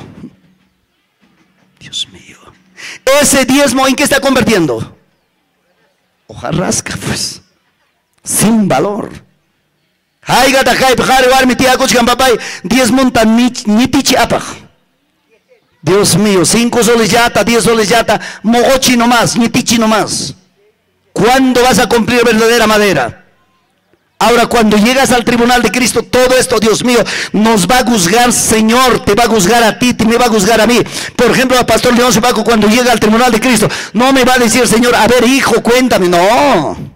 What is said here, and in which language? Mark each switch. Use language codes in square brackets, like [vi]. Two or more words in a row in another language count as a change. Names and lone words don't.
[es] Dios mío. Ese diezmo, ¿en qué está convirtiendo? Hojarasca, pues. Sin valor. Dios mío, 5 soles yata, 10 soles yata, mogochi nomás, nitichi nomás. ¿Cuándo vas a cumplir verdadera madera? Ahora, cuando llegas al tribunal de Cristo, todo esto, Dios mío, nos va a juzgar, Señor, te va a juzgar a ti, te me va a juzgar a mí. Por ejemplo, el pastor Leoncio Paco, cuando llega al tribunal de Cristo, no me va a decir, Señor, a ver, hijo, cuéntame, no.